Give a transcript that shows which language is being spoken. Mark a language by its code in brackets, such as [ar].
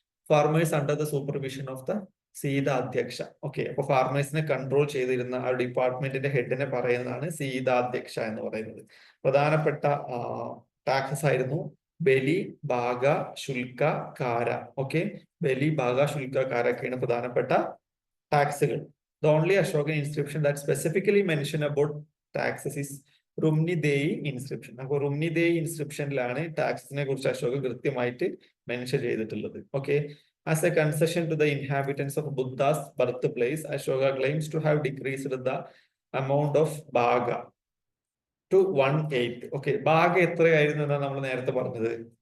[en] Farmers under the supervision of the Sita Adhyaksha. [ml] Okay, അപ്പൊ ഫാർമേഴ്സിനെ control ചെയ്തിരുന്ന ആ ഡിപ്പാർട്ട്മെന്റിന്റെ ഹെഡിനെ പറയുന്നതാണ് സീതാധ്യക്ഷ എന്ന് പറയുന്നത്. പ്രധാനപ്പെട്ട ടാക്സസ് ആയിരുന്നു ബലി, ബാഗ, ശുൽക്ക, കാര. ഓക്കെ, ബലി, ബാഗ, ശുൽക്ക, കാര ഒക്കെയാണ് പ്രധാനപ്പെട്ട ടാക്സുകൾ. [en] The only Ashokan inscription that specifically mention about taxes is Rummindei inscription. [ml] അപ്പൊ റുംനി ദേയി ഇൻസ്ക്രിപ്ഷനിലാണ് ടാക്സിനെ കുറിച്ച് അശോക കൃത്യമായിട്ട് മെൻഷൻ ചെയ്തിട്ടുള്ളത്. [en] Okay, as a concession to the inhabitants of Buddha's birth place, Ashoka claims to have decreased the amount of Bhaga to 1/8. [ml] Okay, Baga എത്രയായിരുന്നു എന്നാണ് നമ്മൾ നേരത്തെ പറഞ്ഞത്?